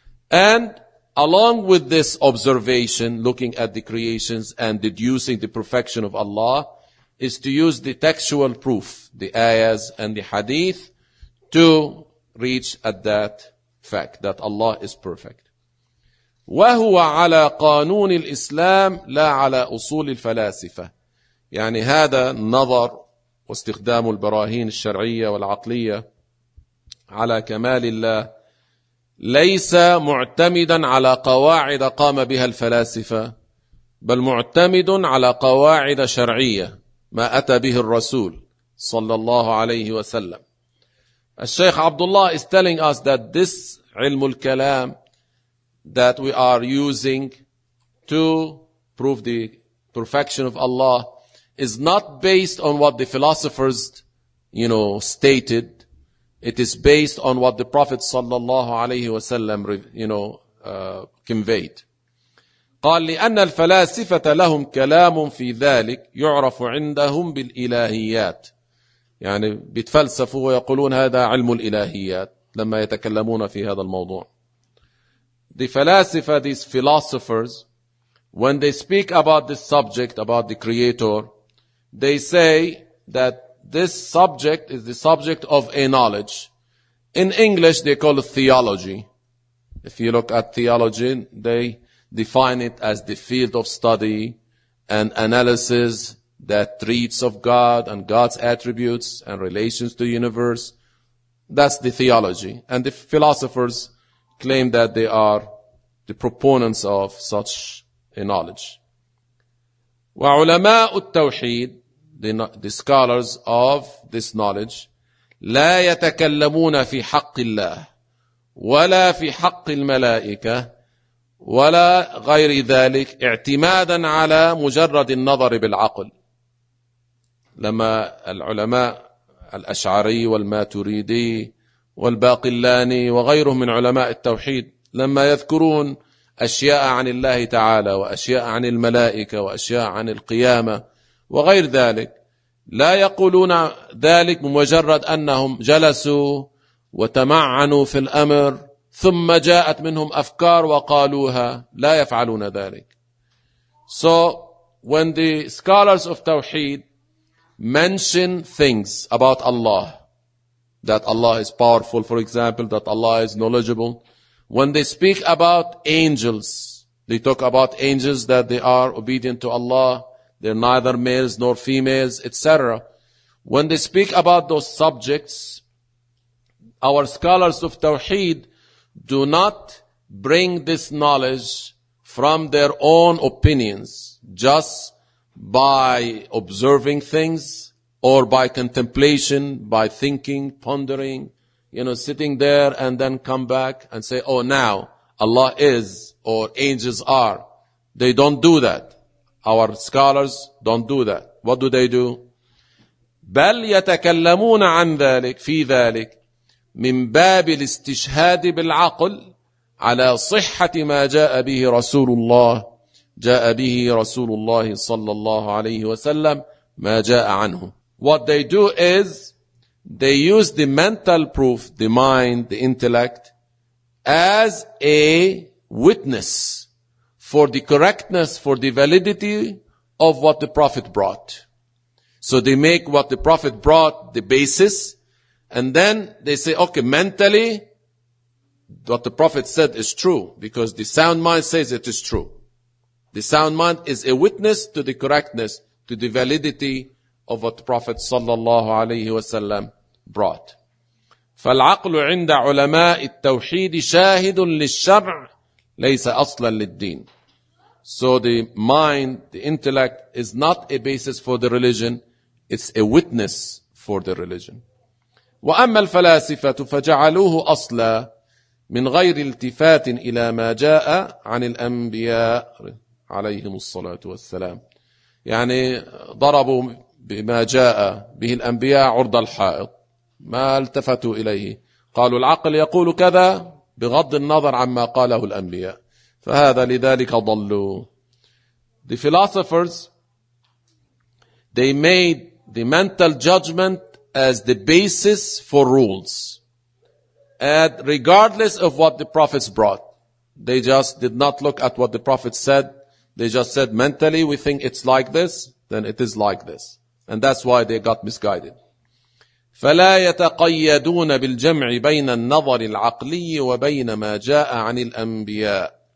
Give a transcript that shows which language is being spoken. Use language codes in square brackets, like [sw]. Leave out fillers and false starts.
[en] And along with this observation, looking at the creations and deducing the perfection of Allah, is to use the textual proof, the ayahs and the hadith, to reach at that fact that Allah is perfect. [ar] وهو على قانون الإسلام لا على أصول الفلاسفة. يعني هذا النظر واستخدام البراهين الشرعية والعقلية على كمال الله ليس معتمدا على قواعد قام بها الفلاسفة, بل معتمد على قواعد شرعية ما أتى به الرسول صلى الله عليه وسلم. [en] الشيخ عبد الله is telling us that this علم الكلام that we are using to prove the perfection of Allah is not based on what the philosophers, you know, stated. It is based on what the Prophet sallallahu alayhi wa sallam, you know, conveyed. [ar] قال لأن الفلاسفة لهم كلام في ذلك يعرف عندهم بالإلهيات، يعني بيتفلسفوا ويقولون هذا علم الإلهيات لما يتكلمون في هذا الموضوع. [en] The philosopher, these philosophers, when they speak about this subject, about the creator, they say that this subject is the subject of a knowledge. In English, they call it theology. If you look at theology, they define it as the field of study and analysis that treats of God and God's attributes and relations to the universe. That's the theology. And the philosophers claim that they are the proponents of such a knowledge. [ar] وعلماء التوحيد, [en] the scholars of this knowledge, [ar] لا يتكلمون في حق الله ولا في حق الملائكة ولا غير ذلك اعتمادا على مجرد النظر بالعقل. لما العلماء الأشعري والماتريدي والباقلاني وغيرهم من علماء التوحيد لما يذكرون أشياء عن الله تعالى وأشياء عن الملائكة وأشياء عن القيامة وغير ذلك، لا يقولون ذلك بمجرد أنهم جلسوا وتمعنوا في الأمر ثم جاءت منهم أفكار وقالوها، لا يفعلون ذلك. [en] So when the scholars of Tawheed mention things about Allah, that Allah is powerful, for example, that Allah is knowledgeable. When they speak about angels, they talk about angels that they are obedient to Allah, they're neither males nor females, etc. When they speak about those subjects, our scholars of Tawheed do not bring this knowledge from their own opinions just by observing things, or by contemplation, by thinking, pondering, you know, sitting there and then come back and say, oh, now Allah is or angels are. They don't do that. Our scholars don't do that. What do they do? [ar] بل يتكلمون عن ذلك في ذلك من باب الاستشهاد بالعقل على صحة ما جاء به رسول الله صلى الله عليه وسلم ما جاء عنه. [en] What they do is they use the mental proof, the mind, the intellect, as a witness for the correctness, for the validity of what the Prophet brought. So they make what the Prophet brought the basis, and then they say, okay, mentally, what the Prophet said is true, because the sound mind says it is true. The sound mind is a witness to the correctness, to the validity of what the Prophet صلى الله عليه وسلم brought. [ar] فالعقل عند علماء التوحيد شاهد للشرع ليس أصلا للدين. [en] So the mind, the intellect is not a basis for the religion, it's a witness for the religion. [ar] وأما الفلاسفة فجعلوه أصلا من غير التفات إلى ما جاء عن الأنبياء عليهم الصلاة والسلام. يعني ضربوا بما جاء به الأنبياء عرض الحائط، ما التفتوا إليه، قالوا العقل يقول كذا بغض النظر عما قاله الأنبياء، فهذا لذلك ضلوا. [en] The philosophers, they made the mental judgment as the basis for rules. And regardless of what the prophets brought, they just did not look at what the prophets said. They just said, mentally we think it's like this, then it is like this. And that's why they got misguided. [ar] فلا يتقيدون بالجمع بين النظر العقلي وبين ما جاء عن الأنبياء.